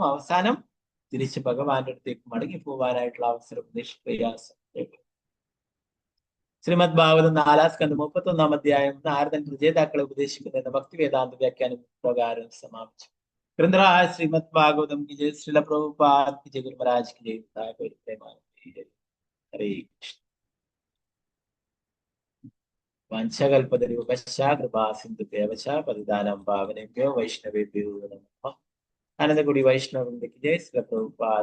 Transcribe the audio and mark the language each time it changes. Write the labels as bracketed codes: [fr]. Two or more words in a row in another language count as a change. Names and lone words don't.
[ml] അവസാനം തിരിച്ച് ഭഗവാന്റെ അടുത്തേക്ക് മടങ്ങി പോകാനായിട്ടുള്ള അവസരം നിഷ്പ്രയാസം. ശ്രീമദ് ഭാഗവതം 4-ാം സ്കന്ധം 31-ാം അധ്യായം നാരദൻ പ്രജേതാക്കളെ ഉപദേശിക്കുന്ന ഭക്തി വേദാന്ത വ്യാഖ്യാനം പ്രകാരം സമാപിച്ചു. [hi] ഗ്രന്ഥരായ ശ്രീമദ് ഭാഗവതം की जय, श्रील प्रभुपाद की जय, गुरु महाराज की जय, हरे कृष्ण. [sa] वंशकल्पतरुभ्यश्च कृपा सिन्धुभ्यश्च पतितानां पावनेभ्यो वैष्णवेभ्यो नमः. [hi] आनंदगुडी वैष्णव की जय, श्रील प्रभुपाद